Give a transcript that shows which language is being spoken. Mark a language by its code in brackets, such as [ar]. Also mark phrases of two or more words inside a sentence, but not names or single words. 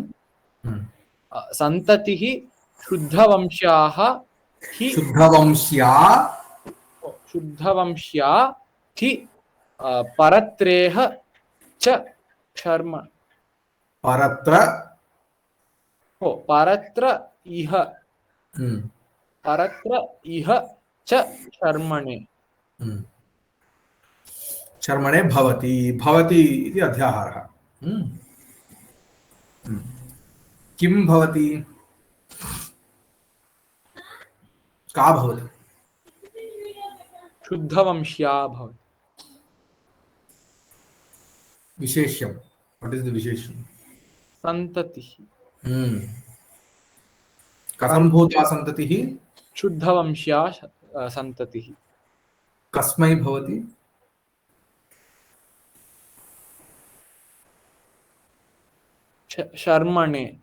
[sa] సంతతి శుద్ధవంశ్యాః శుద్ధవంశ్యా హి పరత్రేహ చ శర్మ పరత్ర ఇహ చ శర్మణే. శర్మణే భవతి భవతి ఇది అధ్యాహారः. किं भवति का भवति शुद्धवंश्या भवति. [en] विशेष्यं what is the विशेष्यं [sa] संततिः. कथं भूता संततिः शुद्धवंश्या संततिः. कस्मै भवति शर्मणे.